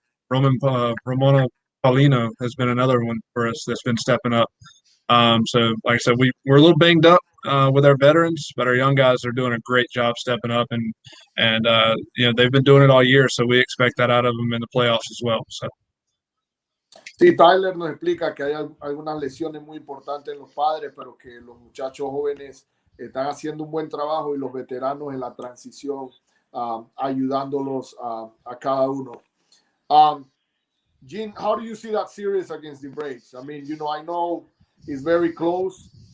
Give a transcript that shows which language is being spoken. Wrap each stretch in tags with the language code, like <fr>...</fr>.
<en>Ramona Paulino has been another one for us that's been stepping up. So like I said, we're a little banged up, with our veterans, but our young guys are doing a great job stepping up, and they've been doing it all year, so we expect that out of them in the playoffs as well. So.</en> <es>Sí, Tyler nos explica que hay algunas lesiones muy importantes en los padres, pero que los muchachos jóvenes están haciendo un buen trabajo y los veteranos en la transición, ayudándolos a cada uno.</es> <en>Gene, how do you see that series against the Braves? I mean, I know it's very close.</en>